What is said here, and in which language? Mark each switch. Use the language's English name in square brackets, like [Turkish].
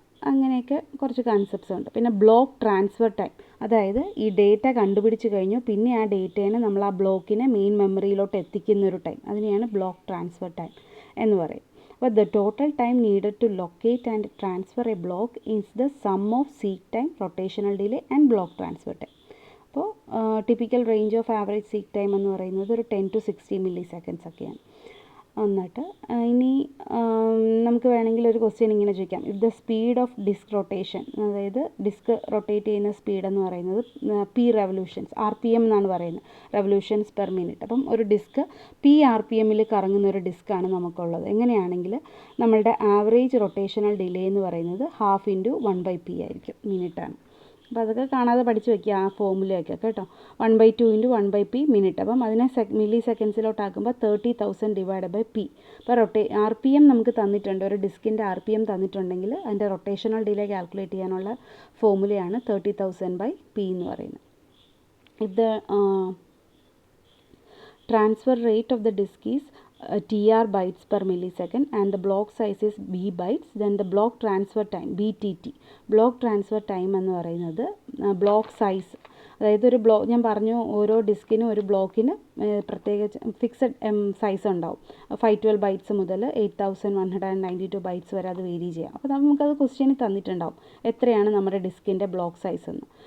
[Malayalam] അങ്ങനെയൊക്കെ കുറച്ച് കൺസെപ്റ്റ്സ് ഉണ്ട്. പിന്നെ ബ്ലോക്ക് ട്രാൻസ്ഫർ ടൈം, അതായത് ഈ ഡേറ്റ കണ്ടുപിടിച്ച് കഴിഞ്ഞു പിന്നെ ആ ഡേറ്റേനെ നമ്മൾ ആ ബ്ലോക്കിനെ മെയിൻ മെമ്മറിയിലോട്ട് എത്തിക്കുന്നൊരു ടൈം, അതിനെയാണ് ബ്ലോക്ക് ട്രാൻസ്ഫർ ടൈം എന്ന് പറയും. [English] But the total time needed to locate and transfer a block is the sum of seek time, rotational delay and block transfer time. [Malayalam] അപ്പോൾ typical range of average seek time എന്ന് പറയുന്നത് ഒരു 10 [English] to 60 milliseconds [Malayalam] ഒക്കെയാണ്. എന്നിട്ട് ഇനി നമുക്ക് വേണമെങ്കിൽ ഒരു ക്വസ്റ്റ്യൻ ഇങ്ങനെ ചോദിക്കാം, if the speed of disk rotation, അതായത് ഡിസ്ക് റൊട്ടേറ്റ് ചെയ്യുന്ന സ്പീഡ് എന്ന് പറയുന്നത് പി റെവല്യൂഷൻസ്, RPM എന്നാണ് പറയുന്നത്, റെവല്യൂഷൻസ് പെർ മിനിറ്റ്. അപ്പം ഒരു ഡിസ്ക് RPM കറങ്ങുന്ന ഒരു ഡിസ്ക്കാണ് നമുക്കുള്ളത്. എങ്ങനെയാണെങ്കിൽ നമ്മളുടെ ആവറേജ് റൊട്ടേഷണൽ ഡിലേ എന്ന് പറയുന്നത് 1/2 × 1/p ആയിരിക്കും, മിനിറ്റാണ്. അപ്പോൾ അതൊക്കെ കാണാതെ പഠിച്ച് വയ്ക്കുക ആ ഫോമുലയൊക്കെ കേട്ടോ. 1/2 × 1/p മിനിറ്റ്. അപ്പം അതിനെ മില്ലി സെക്കൻഡ്സിലോട്ടാക്കുമ്പോൾ 30,000 / p. അപ്പോൾ RPM നമുക്ക് തന്നിട്ടുണ്ട്, ഒരു ഡിസ്കിൻ്റെ RPM തന്നിട്ടുണ്ടെങ്കിൽ അതിൻ്റെ റൊട്ടേഷണൽ ഡിലേ കാൽക്കുലേറ്റ് ചെയ്യാനുള്ള ഫോമുലയാണ് 30,000/p എന്ന് പറയുന്നത്. ഇത് [English] transfer rate of the disk is TR bytes per millisecond and the block size is B bytes, then the block transfer time BTT. [Malayalam] block transfer time എന്ന് പറയുന്നത് block size, അതായത് ഒരു block ഞാൻ പറഞ്ഞു ഓരോ ഡിസ്കിനും ഒരു ബ്ലോക്കിന് പ്രത്യേകിച്ച് ഫിക്സഡ് സൈസ് ഉണ്ടാവും. 512 ബൈറ്റ്സ് മുതൽ 8192 ബൈറ്റ്സ് വരെ അത് വേരി ചെയ്യാം. അപ്പോൾ നമുക്കത് ക്വസ്റ്റ്യനിൽ തന്നിട്ടുണ്ടാവും എത്രയാണ് നമ്മുടെ ഡിസ്കിൻ്റെ ബ്ലോക്ക് സൈസ് എന്ന്.